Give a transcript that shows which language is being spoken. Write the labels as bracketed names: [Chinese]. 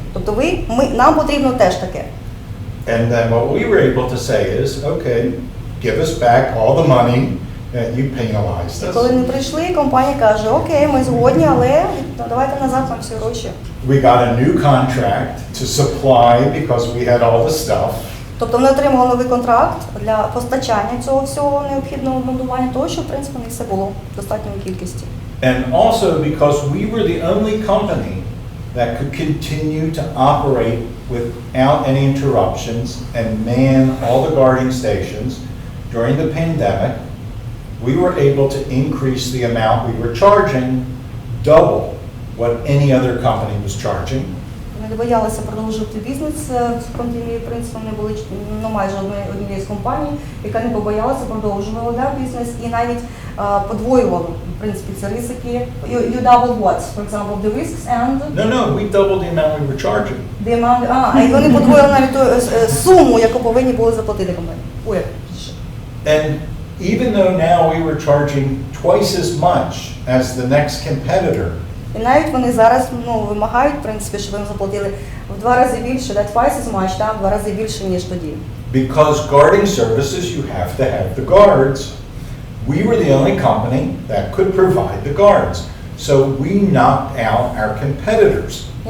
[Ukrainian] Тобто нам потрібно теж таке. [English] And then what we were able to say is, okay, give us back all the money that you penalized us. [Ukrainian] І коли вони прийшли, компанія каже, окей, ми згодні, але давайте назад нам всі гроші. [English] We got a new contract to supply because we had all the stuff. [Ukrainian] Тобто вони отримали новий контракт для постачання цього всього необхідного обладнання, того, що, в принципі, не все було в достатньої кількості. [English] And also because we were the only company that could continue to operate without any interruptions and man all the guarding stations during the pandemic, we were able to increase the amount we were charging double what any other company was charging. [Ukrainian] Вони боялися продовжувати бізнес в пандемії, в принципі, вони були майже однією з компаній, яка не побоялася, продовжувала бізнес і навіть подвоювала, в принципі, ці ризики. [English] You doubled what? For example, the risks and... No, we doubled the amount we were charging. The amount, [Ukrainian] і вони подвоїли навіть ту суму, яку повинні були заплатити компанії. [English] And even though now we were charging twice as much as the next competitor, [Ukrainian] і навіть вони зараз вимагають, в принципі, щоб їм заплатили в 2 рази більше, [English] twice as much, [Ukrainian] в 2 рази більше, ніж тоді. [English] Because guarding services, you have to have the guards. We were the only company that could provide the guards. So we knocked out our competitors.